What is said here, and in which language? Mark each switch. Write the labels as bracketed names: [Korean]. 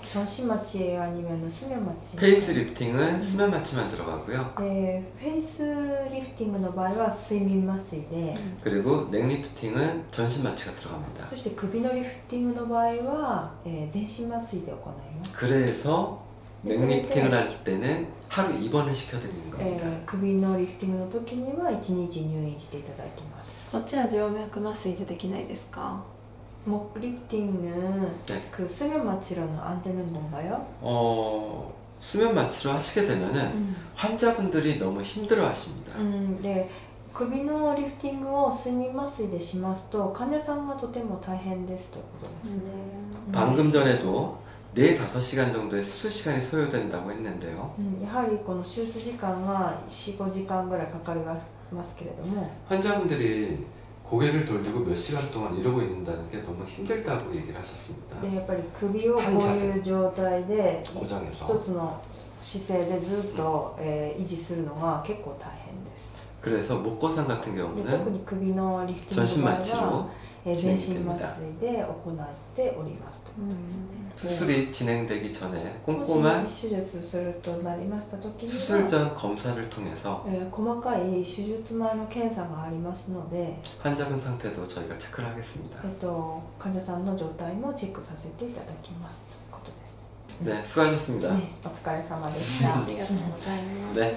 [Korean] 전신마취예요 아니면 수면마취? 페이스 리프팅은 수면 마취만 들어가고요. 네, 페이스 리프팅의 [Japanese] 場合は睡眠麻酔で [Korean] 그리고 넥 리프팅은 전신 마취가 들어갑니다. [Japanese] そして首のリフティングの場合は、全身麻酔で行います。 [Korean] 그래서 넥 리프팅을 할 때는 하루 입원을 시켜드리는 겁니다. [Japanese] 首のリフティングの時には1日入院していただきます。こっちは静脈麻酔じゃできないですか？ [Korean] 목 리프팅은 네. 그 수면 마취로는 안 되는 건가요? 수면 마취로 하시게 되면은 환자분들이 너무 힘들어 하십니다. 네. [Japanese] 首のリフティングを睡眠麻酔でしますと患者さんがとても大変ですということですね。 [Korean] 방금 전에도 4-5시간 정도의 수술 시간이 소요된다고 했는데요. [Japanese] やはりこの手術時間が 4,5 時間ぐらいかかりますけれども [Korean] 환자분들이 고개를 돌리고 몇 시간 동안 이러고 있는다는 게 너무 힘들다고 얘기를 하셨습니다. [Japanese] でやっぱり首をこういう状態で [Korean] 고정해서. [Japanese] 一つの姿勢でずっと、維持するのが結構大変です。 [Korean] 그래서 목고상 같은 [Japanese] で特 [Korean] 경우는 [Japanese] に首のリフティング [Korean] 전신 [Japanese] の場合 [Korean] 마취로 [Japanese] は、全身 [Korean] 진행됩니다. [Japanese] 麻酔で行っておりますということですね。 [Korean] 수술이 진행되기 전에 [Japanese] もし [Korean] 꼼꼼한 [Japanese] 手術するとなりました時に [Korean] 수술 [Japanese] は、 [Korean] 전 검사를 통해서 [Japanese] 細かい手術前の検査がありますので、 [Korean] 환자분 상태도 저희가 체크를 하겠습니다. [Japanese] 患者さんの状態もチェックさせていただきますということです。 [Korean] 네, 수고하셨습니다. [Japanese] ね、お疲れ様でした。ありがとうございます。